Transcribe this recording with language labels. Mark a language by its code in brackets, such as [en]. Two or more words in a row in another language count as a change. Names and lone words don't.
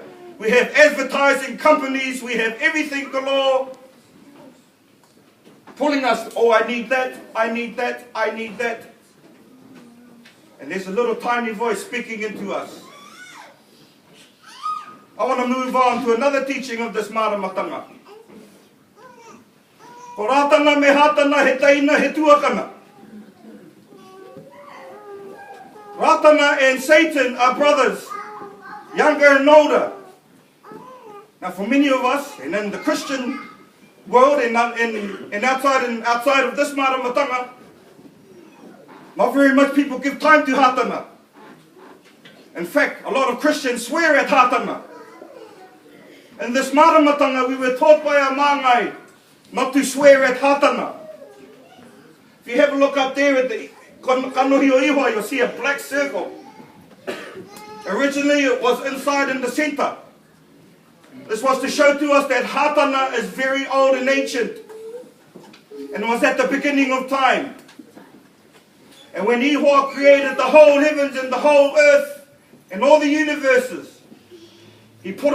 [en] We have advertising companies, we have everything galore. Pulling us, oh, I need that, I need that, I need that. And there's a little tiny voice speaking into us. I want to move on to another teaching of this maramatanga. [mi] Ko rātana me hātana he taina he tuakana. [en] Rātana and Satan are brothers, younger and older. Now for many of us, and in the Christian world and outside of this maramatanga, not very much people give time to hātana. In fact, a lot of Christians swear at hātana. In this maramatanga, we were taught by our māngai not to swear at hātana. If you have a look up there at the [mi] kanohi o iwa, [en] you'll see a black circle. Originally, it was inside in the center. This was to show to us that hātana is very old and ancient. And it was at the beginning of time. And when Iwa created the whole heavens and the whole earth and all the universes, he put a